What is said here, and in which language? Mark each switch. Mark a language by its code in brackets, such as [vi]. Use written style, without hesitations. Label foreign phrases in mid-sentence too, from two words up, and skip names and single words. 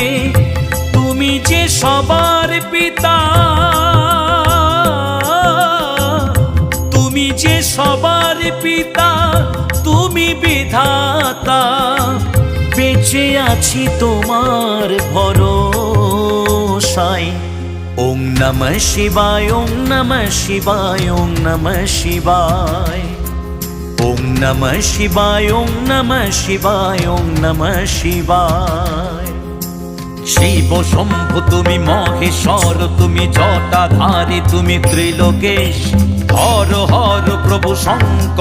[bn] তুমি যে সবার পিতা, তুমি যে সবার পিতা, তুমি বিধাতা। বেঁচে আছি তোমার ভরসায়। [sa] ओं नमः शिवाय, ओं नमः शिवाय, ओं नमः शिवाय, ओं नमः शिवाय, ओं नमः शिवाय, ओं नमः शिवाय। [bn] শিব শম্ভু তুমি মহেশ্বর, তুমি জটাধারী, তুমি ত্রিলোকেশ। হর হর প্রভু শঙ্কর।